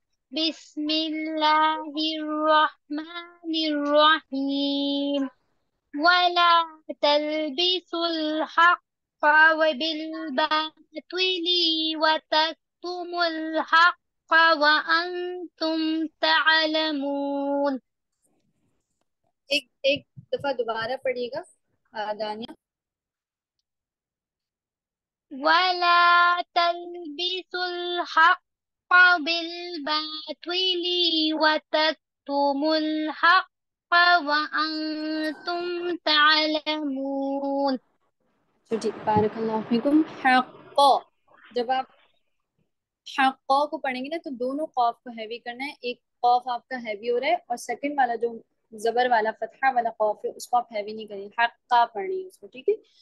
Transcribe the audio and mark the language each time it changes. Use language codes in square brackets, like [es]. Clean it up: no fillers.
[ar] بسم الله الرحمن الرحيم. ولا تلبسوا الحق بالباطل وتكتموا الحق وأنتم تعلمون. [ur] ایک دفعہ دوبارہ پڑھیے گا دانیہ. [ar] ولا تلبسوا الحق بالباطل وتكتموا الحق وأنتم تعلمون. [ur] ٹھیک, بارک اللہ فیکم. حق, جب آپ حق کو پڑھیں گے نا تو دونوں قاف کو ہیوی کرنا ہے. ایک قاف آپ کا ہیوی ہو رہا ہے, اور سیکنڈ والا جو زبر والا فتحہ والا قاف ہے اس کو آپ ہیوی نہیں کریں, حق کا پڑھنی ہے اس کو, ٹھیک ہے.